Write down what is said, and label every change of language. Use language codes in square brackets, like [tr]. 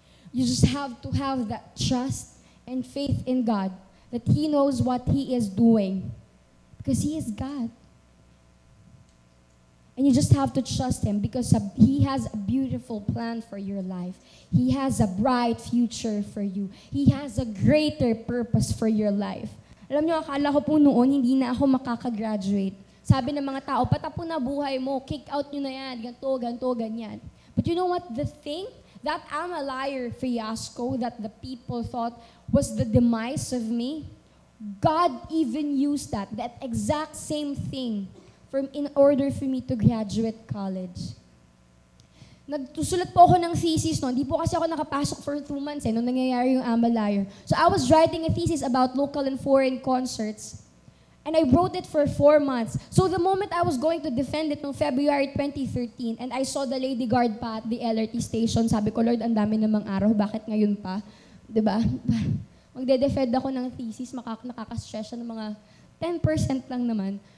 [en] You just have to have that trust and faith in God that He knows what He is doing. Because He is God. And you just have to trust Him because He has a beautiful plan for your life. He has a bright future for you. He has a greater purpose for your life. [tl] Alam niyo, akala ko po noon, hindi na ako makakagraduate. Sabi ng mga tao, patapon na buhay mo, kick out nyo na yan, ganto, ganyan. [en] But you know what? The thing, that I'm a liar fiasco that the people thought was the demise of me, God even used that exact same thing in order for me to graduate college. [tl] Nagsusulat po ako ng thesis no. Hindi po kasi ako nakapasok [en] for 2 months [tl] nung nangyayari yung I'm a Liar. [en] So I was writing a thesis about local and foreign concerts. And I wrote it for 4 months. So the moment I was going to defend it noong February 2013 and I saw the Lady Guard pa at the LRT station, [tl] sabi ko, Lord, ang dami namang araw, bakit ngayon pa? Diba? Magde-defend ako ng thesis, nakaka-stress siya ng mga 10% lang naman.